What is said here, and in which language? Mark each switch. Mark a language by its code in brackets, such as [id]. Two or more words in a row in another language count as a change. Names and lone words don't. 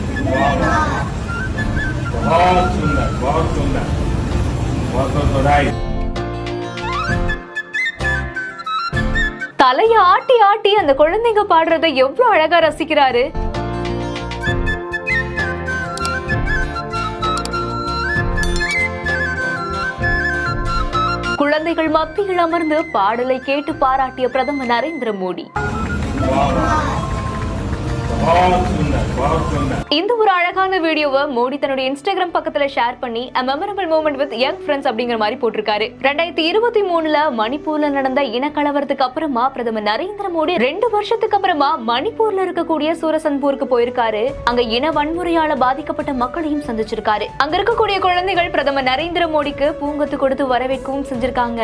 [hi] वाह वाह, बहुत सुंदर, बहुत सुंदर, बहुत बधाई। [ta] தலைய ஆட்டி ஆட்டி அந்த குழந்தைங்க பாடுறத எவ்வளவு அழகா ரசிக்கிறாரு. குழந்தைகள் மத்தியில் அமர்ந்து பாடலை கேட்டு பாராட்டிய பிரதமர் நரேந்திர மோடி. இந்த ஒரு அழகான வீடியோவை மோடி தன்னுடைய இன்ஸ்டாகிராம் பக்கத்துல ஷேர் பண்ணி [en] a memorable moment with young friends [ta] அப்படிங்கிற மாதிரி போட்டிருக்காரு. 2023 மணிப்பூர்ல நடந்த இனக்கலவரத்துக்கு அப்புறமா பிரதமர் நரேந்திர மோடி 2 வருஷத்துக்கு அப்புறமா மணிப்பூர்ல இருக்கக்கூடிய சூரசன்பூருக்கு போயிருக்காரு. அங்க இன வன்முறையால பாதிக்கப்பட்ட மக்களையும் சந்திச்சிருக்காரு. அங்க இருக்கக்கூடிய குழந்தைகள் பிரதமர் நரேந்திர மோடிக்கு பூங்கொத்து கொடுத்து வரவேற்கவும் செஞ்சிருக்காங்க.